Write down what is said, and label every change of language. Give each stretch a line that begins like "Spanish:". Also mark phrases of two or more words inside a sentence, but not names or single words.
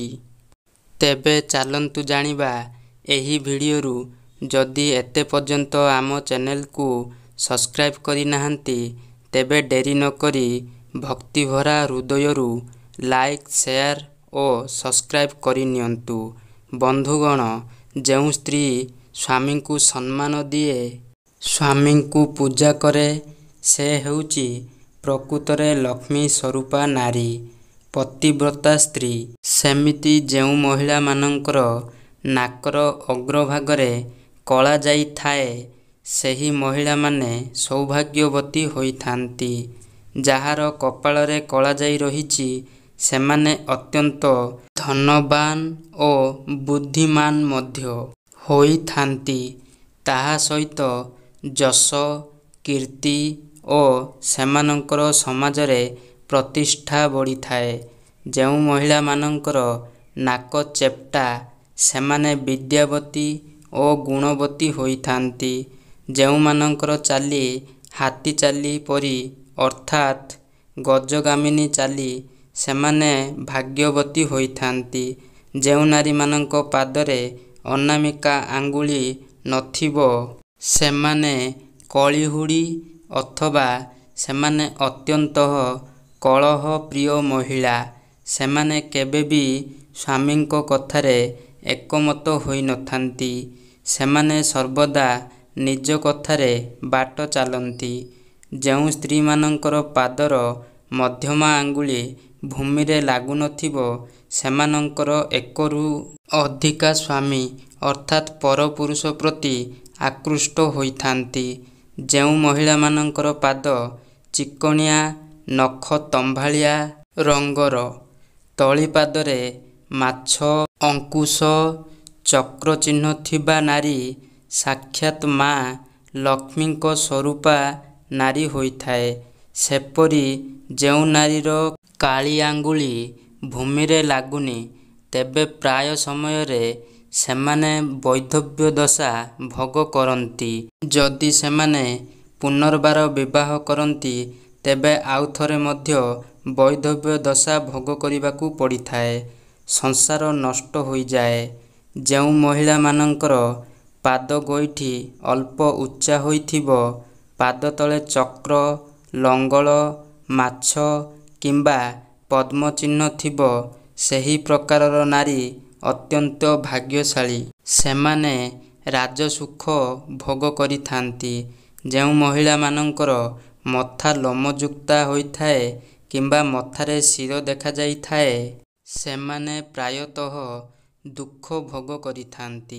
Odia: ତେବେ ଚାଲନ୍ତୁ ଜାଣିବା ଏହି ଭିଡିଓ ରୁ ଯଦି ଏତେ ପର୍ଯ୍ୟନ୍ତ ଆମ ଚ୍ୟାନେଲ କୁ ସବସ୍କ୍ରାଇବ କରି ନାହାନ୍ତି ତେବେ ଡେରି ନ କରି ଭକ୍ତି ଭରା ହୃଦୟ ରୁ
English: like share
Odia: ଆଉ ସବସ୍କ୍ରାଇବ କରି ନିଅନ୍ତୁ। ବନ୍ଧୁଗଣ ଯେଉଁ ସ୍ତ୍ରୀ ସ୍ୱାମୀ କୁ ସମ୍ମାନ ଦିଏ ସ୍ୱାମୀ କୁ ପୂଜା କରେ ସେ ହେଉଛି ପ୍ରକୃତରେ ଲକ୍ଷ୍ମୀ ସ୍ୱରୂପା ନାରୀ ପତିବ୍ରତା ସ୍ତ୍ରୀ। ସେମିତି ଯେଉଁ ମହିଳା ମାନଙ୍କର ନାକର ଅଗ୍ରଭାଗରେ କଳା ଜାଇ ଥାଏ ସେହି ମହିଳା ମାନେ ସୌଭାଗ୍ୟବତୀ ହୋଇଥାନ୍ତି। ଯାହାର କପାଳରେ କଳା ଜାଇ ରହିଛି ସେମାନେ ଅତ୍ୟନ୍ତ ଧନବାନ ଆଉ ବୁଦ୍ଧିମାନ ମଧ୍ୟ ହୋଇଥାନ୍ତି। ତାହା ସହିତ ଯଶ କୀର୍ତ୍ତି ଆଉ ସେମାନଙ୍କର ସମାଜରେ ପ୍ରତିଷ୍ଠା ବଢ଼ି ଥାଏ। ଯେଉଁ ମହିଳା ମାନଙ୍କର ନାକ ଚେପ୍ଟା ସେମାନେ ବିଦ୍ୟାବତୀ ଆଉ ଗୁଣବତୀ ହୋଇଥାନ୍ତି। ଯେଉଁ ମାନଙ୍କର ଚାଲି ହାତୀ ଚାଲି ପରି ଅର୍ଥାତ ଗଜଗାମିନୀ ଚାଲି ସେମାନେ ଭାଗ୍ୟବତୀ ହୋଇଥାନ୍ତି। ଯେଉଁ ନାରୀ ମାନଙ୍କ ପାଦରେ ଅନାମିକା ଆଙ୍ଗୁଳି ନଥିବ ସେମାନେ କଳିହୁଡ଼ି ଅଥବା ସେମାନେ ଅତ୍ୟନ୍ତ କଳହ ପ୍ରିୟ ମହିଳା। ସେମାନେ କେବେ ଭି ସ୍ୱାମୀ କଥାରେ ଏକମତ ହୋଇ ନଥାନ୍ତି। ସେମାନେ ସର୍ବଦା ନିଜ କଥାରେ ବାଟ ଚାଲନ୍ତି। ଯେଉଁ ସ୍ତ୍ରୀ ମାନଙ୍କର ପାଦର ମଧ୍ୟମା ଆଙ୍ଗୁଳି ଭୂମି ରେ ଲାଗୁ ନଥିବ ସେମାନଙ୍କର ଏକରୁ ଅଧିକା ସ୍ୱାମୀ ଅର୍ଥାତ ପରପୁରୁଷ ପ୍ରତି ଆକୃଷ୍ଟ ହୋଇଥାନ୍ତି। ଯେଉଁ ମହିଳା ମାନଙ୍କର ପାଦ ଚିକ୍କଣିଆ ନଖ ତମ୍ବାଳିଆ ରଙ୍ଗର ତଳି ପାଦରେ ମାଛ ଅଙ୍କୁଶ ଚକ୍ର ଚିହ୍ନ ଥିବା ନାରୀ ସାକ୍ଷାତ ମାଁ ଲକ୍ଷ୍ମୀ ସ୍ୱରୂପା ନାରୀ ହୋଇଥାଏ। ସେପରି ଯେଉଁ ନାରୀର କାଳି ଆଙ୍ଗୁଳି ଭୂମି ରେ ଲାଗୁନି ତେବେ ପ୍ରାୟ ସମୟ ରେ ସେମାନେ ବୈଧବ୍ୟ ଦଶା ଭୋଗ କରନ୍ତି। ଯଦି ସେମାନେ ପୁନର୍ବାର ବିବାହ କରନ୍ତି ତେବେ ଆଉ ଥରେ ମଧ୍ୟ ବୈଧବ୍ୟ ଦଶା ଭୋଗ କରିବାକୁ ପଡ଼ିଥାଏ। ସଂସାର ନଷ୍ଟ ହୋଇ ଯାଏ। ଯେଉଁ ମହିଳା ମାନଙ୍କର ପାଦ ଗୋଇଠି ଅଳ୍ପ ଉଚ୍ଚା ହୋଇଥିବ ପାଦ ତଳେ ଚକ୍ର ଲଙ୍ଗଳ ମାଛ କିମ୍ବା ପଦ୍ମ ଚିହ୍ନ ଥିବ ସେହି ପ୍ରକାରର ନାରୀ ଅତ୍ୟନ୍ତ ଭାଗ୍ୟଶାଳୀ। ସେମାନେ ରାଜସୁଖ ଭୋଗ କରିଥାନ୍ତି। ଯେଉଁ ମହିଳା ମାନଙ୍କର ମଥା ଲୋମଯୁକ୍ତା ହୋଇଥାଏ କିମ୍ବା ମଥାରେ ଶିର ଦେଖା ଯାଇ ଥାଏ ସେମାନେ ପ୍ରାୟତଃ ଦୁଃଖ ଭୋଗ କରିଥାନ୍ତି।